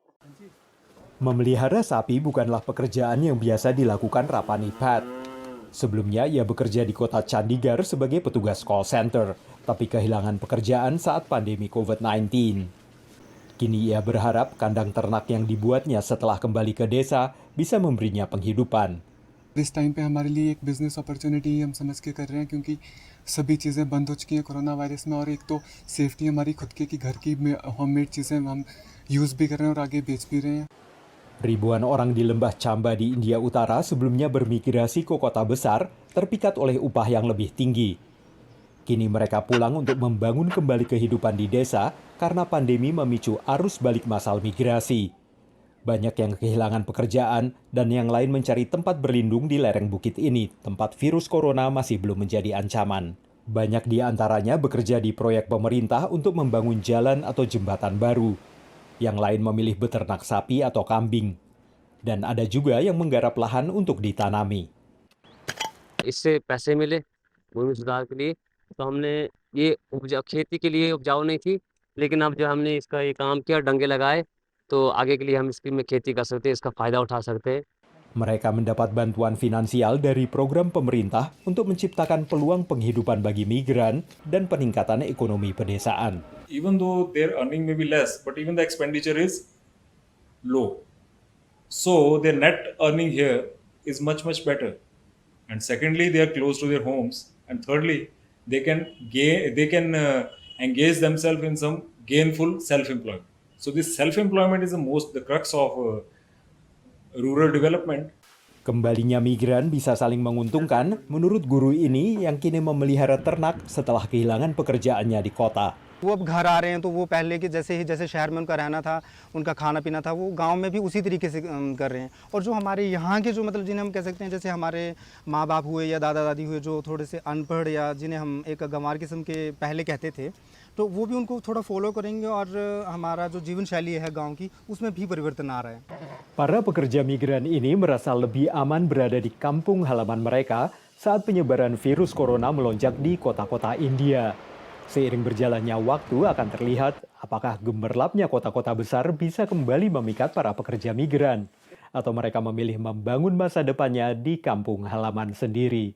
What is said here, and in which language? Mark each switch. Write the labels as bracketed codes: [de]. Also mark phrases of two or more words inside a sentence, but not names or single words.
[id] Memelihara sapi bukanlah pekerjaan yang biasa dilakukan Rapanipat. Sebelumnya, ia bekerja di kota Chandigarh sebagai petugas call center, tapi kehilangan pekerjaan saat pandemi COVID-19. Kini ia berharap kandang ternak yang dibuatnya setelah kembali ke desa bisa memberinya penghidupan. [hi] इस टाइम पे हमारे लिए एक [en] business opportunity [hi] हम समझ के कर रहे हैं क्योंकि सभी चीज़ें बंद हो चुकी हैं कोरोना वायरस में और एक तो सेफ्टी हमारी खुद की घर की होममेड चीज़ें हम यूज़ भी कर रहे हैं और आगे बेच भी रहे हैं. [id] Ribuan orang di lembah Chamba di India Utara sebelumnya bermigrasi ke kota besar terpikat oleh upah yang lebih tinggi. Kini mereka pulang untuk membangun kembali kehidupan di desa karena pandemi memicu arus balik massal migrasi. Banyak yang kehilangan pekerjaan dan yang lain mencari tempat berlindung di lereng bukit ini, tempat virus corona masih belum menjadi ancaman. Banyak di antaranya bekerja di proyek pemerintah untuk membangun jalan atau jembatan baru. Yang lain memilih beternak sapi atau kambing. Dan ada juga yang menggarap lahan untuk ditanami. [hi] इससे पैसे मिले भूमि सुधार के लिए तो हमने ये खेती के लिए उपजाऊ नहीं थी लेकिन अब जो हमने इसका ये काम किया डंगे लगाए तो आगे के लिए हम इसकी में खेती कर सकते हैं इसका फायदा उठा सकते हैं. [id] Mereka mendapat bantuan finansial dari program pemerintah untuk menciptakan peluang penghidupan bagi migran dan peningkatan ekonomi pedesaan. [en] Even though their earning may be less, but even the expenditure is low. So their net earning here is much better. And secondly, they are close to their homes. And thirdly, they can engage themselves in some gainful self-employment. So this self-employment is the crux of rural development. [id] Kembalinya migran bisa saling menguntungkan menurut guru ini yang kini memelihara ternak setelah kehilangan pekerjaannya di kota. [hi] वो अब घर आ रहे हैं तो वो पहले के जैसे शहर में उनका रहना था, उनका खाना पीना था, वो गांव में भी उसी तरीके से कर रहे हैं. और जो हमारे यहाँ के जो मतलब जिन्हें हम कह सकते हैं जैसे हमारे माँ बाप हुए या दादा दादी हुए जो थोड़े से अनपढ़ या जिन्हें हम एक गंवार किस्म के पहले कहते थे, तो वो भी उनको थोड़ा फॉलो करेंगे और हमारा जो जीवन शैली है गाँव की उसमें भी परिवर्तन आ रहा है. [id] Para pekerja migran ini merasa lebih aman berada di kampung halaman mereka saat penyebaran virus corona melonjak di kota-kota India. Seiring berjalannya waktu akan terlihat apakah gemerlapnya kota-kota besar bisa kembali memikat para pekerja migran atau mereka memilih membangun masa depannya di kampung halaman sendiri.